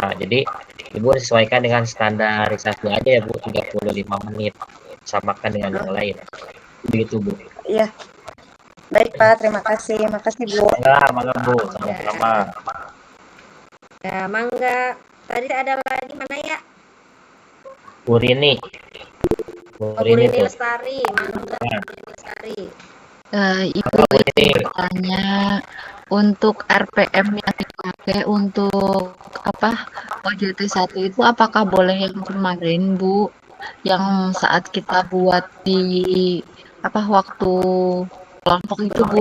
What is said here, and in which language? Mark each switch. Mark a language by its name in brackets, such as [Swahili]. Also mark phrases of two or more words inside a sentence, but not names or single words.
[Indonesian] Jadi Ibu sesuaikan dengan standarisasi aja ya Bu, 35 menit. Samakan dengan yang lain. Begitu Bu. Iya. Baik Pak, terima kasih. Makasih Bu. Mangga Bu, sama-sama. Ya, mangga. Tadi ada lagi mana ya? Bu Rini. Oh, Bu Bu Rini Rini tuh. Lestari, mangga Nah, Bu Rini Lestari. Ibu apa Bu Rini? izin bertanya untuk RPM yang dipakai untuk apa OJT 1 itu apakah boleh yang kemarin Bu yang saat kita buat di apa waktu kelompok itu Bu?